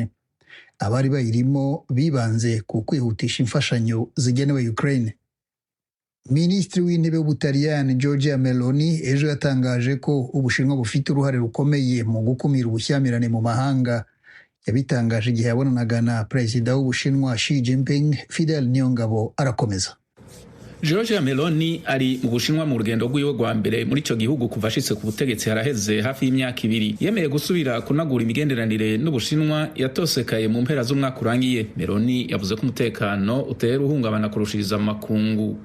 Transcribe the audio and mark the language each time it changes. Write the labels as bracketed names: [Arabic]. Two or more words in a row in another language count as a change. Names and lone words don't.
[Kinyarwanda] Abari bayirimo bibanze ku kwihutisha imfashanyo zigenewe Ukraine. Minisitiri w'intebe w'Ubutaliyani Giorgia Meloni ejo yatangaje ko Ubushinwa bufite uruhare rukomeye mu gukumira ubushyamirane mu mahanga. Yabitangaje igihe yabonanaga na Perezida w'Ubushinwa Xi Jinping. Fidel Niyongabo arakomeza. [Rundi] Giorgia Meloni ari mu Bushinwa mu rugendo rw'iwe rwa mbere muri ico gihugu kuva ashitse ku butegetsi haraheze hafi y'imyaka 2. Yemeye gusubira kunagura imigenderanire n'Ubushinwa yatosekaye mu mpera z'umwaka urangiye. Meloni yavuze ko umutekano utera uhungabana kurushiriza makungu.